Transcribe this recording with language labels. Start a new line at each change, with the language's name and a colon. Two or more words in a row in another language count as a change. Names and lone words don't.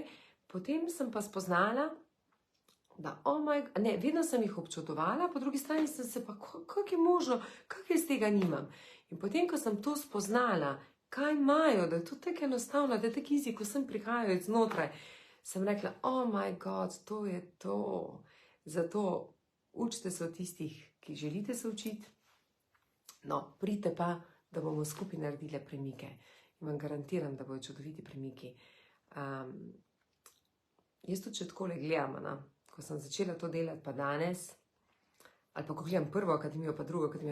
Slovenian: Potem sem pa spoznala, da, vedno sem jih občudovala, po drugi strani sem se pa, kako je možno, kako jaz tega nimam. In potem, ko sem to spoznala, kaj imajo, da je to tako enostavno, da je tako easy, ko sem prihajala iz znotraj, sem rekla,
English: oh my god,
Slovenian: to je to. Zato učite se od tistih, ki želite se učiti. No, pridite pa, da bomo skupaj naredile premike. In vam garantiram, da bodo čudoviti premiki. Jaz tudi če takole gledam, ko sem začela to delati pa danes, ali pa ko gledam prvo akademijo, pa drugo akademijo.